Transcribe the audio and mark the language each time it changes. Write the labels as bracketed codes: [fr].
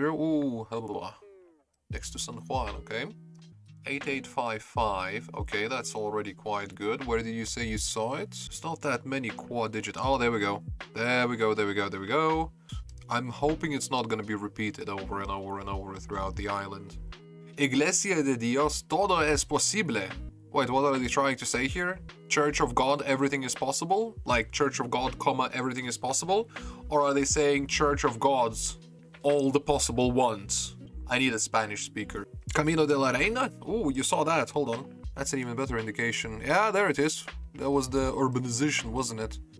[en] Ooh, blah. Next to San Juan, okay. 8855, okay, that's already quite good. Where did you say you saw it? It's not that many quad digit. Oh, there we go. There we go. I'm hoping it's not gonna be repeated over and over and over throughout the island. [es] Iglesia de Dios, todo es posible. [en] Wait, what are they trying to say here? Church of God, everything is possible? Like Church of God, comma, everything is possible? Or are they saying Church of Gods, all the possible ones? I need a Spanish speaker. Camino de la Reina? Ooh, you saw that. Hold on. That's an even better indication. Yeah, there it is. That was the urbanization, wasn't it?